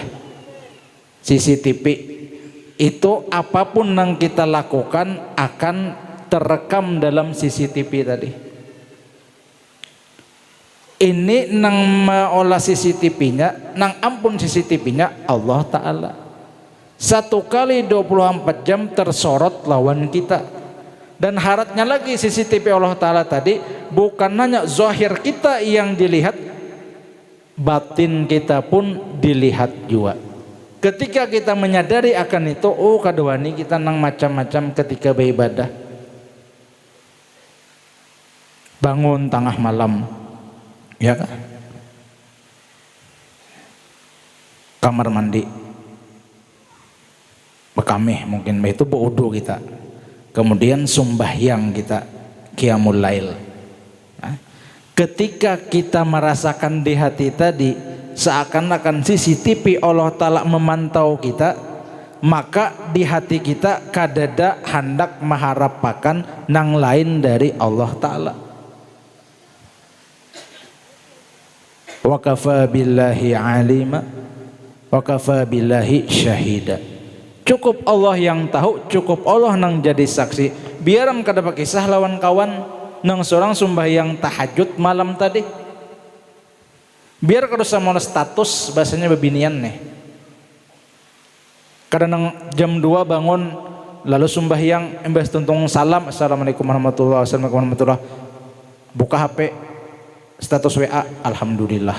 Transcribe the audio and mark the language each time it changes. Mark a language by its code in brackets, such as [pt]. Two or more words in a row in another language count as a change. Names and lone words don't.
[id] CCTV itu apapun yang kita lakukan akan terekam dalam CCTV tadi. [bjn] Ini nang maolah CCTV-nya, nang ampun CCTV-nya Allah Ta'ala. 1 kali 24 jam tersorot lawan kita. Dan haratnya lagi CCTV Allah Ta'ala tadi bukan hanya zahir kita yang dilihat, batin kita pun dilihat juga. Ketika kita menyadari akan itu, oh kadewani kita nang macam-macam ketika beribadah. [id] Bangun tengah malam, ya kan? [bjn] Kamar mandi, bekamih mungkin itu berwudu kita, kemudian sembahyang kita [ar] قيام الليل. [bjn] Nah, ketika kita merasakan di hati tadi seakan-akan CCTV Allah Ta'ala memantau kita, maka di hati kita kadada hendak mengharapkan nang lain dari Allah Ta'ala. [ar] وكفى بالله عليما وكفى بالله شهيدا. [bjn] Cukup Allah yang tahu, cukup Allah nang jadi saksi. Biaram kada pakisah lawan kawan nang seorang sembahyang tahajud malam tadi. Biar kada sama status bahasanya bebinian nih. Kadang nang jam 2 bangun lalu sembahyang embas tuntung salam, [ar] السلام عليكم ورحمة الله وبركاته, [bjn] buka HP status WA alhamdulillah.